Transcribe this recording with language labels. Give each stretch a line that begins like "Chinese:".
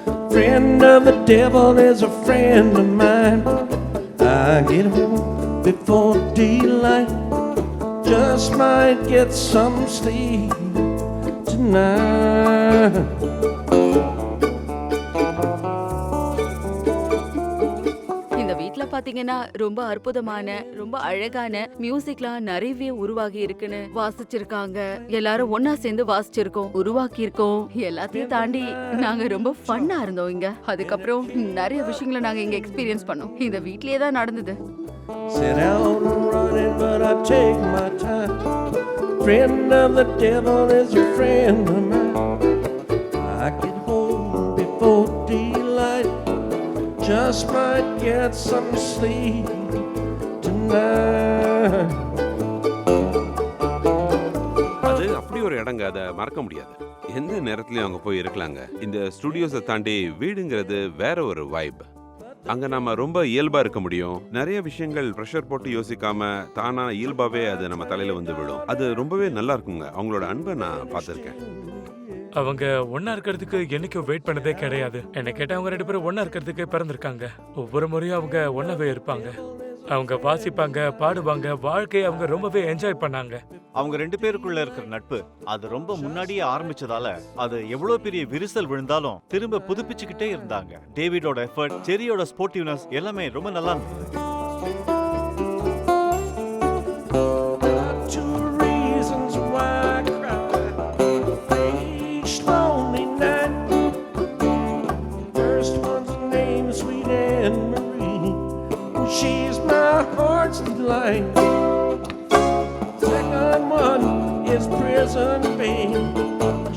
English: Friend of the devil is a friend of mine. I get home before daylight. Just might get some sleep tonight.
Tamil: இந்த வீட்ல பாத்தீங்கன்னா ரொம்ப அற்புதமான, ரொம்ப அழகான மியூசிக்லாம் நிறையவே உருவாகி இருக்குன்னு வாசிச்சிருக்காங்க. எல்லாரும் ஒன்னா சேர்ந்து வாசிச்சிருக்கோம், உருவாக்கி இருக்கோம். எல்லாத்தையும் தாண்டி நாங்க ரொம்ப ஃபன்னா இருந்தோம் இங்க. அதுக்கப்புறம் நிறைய விஷயங்களை நாங்க இங்க எக்ஸ்பீரியன்ஸ் பண்ணோம். இந்த வீட்லயே தான் நடந்தது.
English: Set out and running, but I take my time. Friend of the devil is a friend of mine. I get home before daylight. Just might get some sleep tonight.
Tamil: அது அப்படி ஒரு இடங்க, அதை மறக்க முடியாது. எந்த நேரத்துலயும் அங்க போய் இருக்கலாங்க. இந்த ஸ்டுடியோஸை தாண்டி வீடுங்கிறது வேற ஒரு வைப். அங்க நாம ரொம்ப இயல்பா இருக்க முடியும். நிறைய விஷயங்கள் ப்ரெஷர் போட்டு யோசிக்காம தானா இயல்பாவே அது நம்ம தலையில வந்து விடும். அது ரொம்பவே நல்லா இருக்குங்க. அவங்களோட அன்பை நான் பார்த்துருக்கேன். அவங்க ஒண்ணா இருக்கிறதுக்கு என்னைக்கும் வெயிட் பண்ணதே கிடையாது. என்ன கேட்டா அவங்க 2 பேரும் ஒண்ணா இருக்கிறதுக்கு பிறந்திருக்காங்க. ஒவ்வொரு முறையும் அவங்க ஒண்ணாவே இருப்பாங்க. அவங்க வாசிப்பாங்க, பாடுவாங்க, வாழ்க்கையை அவங்க ரொம்பவே என்ஜாய் பண்ணாங்க. அவங்க 2 பேருக்குள்ள இருக்கிற நட்பு அது ரொம்ப முன்னாடியே ஆரம்பிச்சதால அது எவ்வளவு பெரிய விரிசல் விழுந்தாலும் திரும்ப புதுப்பிச்சுக்கிட்டே இருந்தாங்க. டேவிடோட எஃபர்ட், ஜெரியோட ஸ்போர்ட்டிவ்னஸ் எல்லாமே ரொம்ப நல்லா இருந்தது.
English: Two reasons why I cry each lonely night. First one's named Sweet Anne Marie. She's my heart's delight. Second one is prison babe.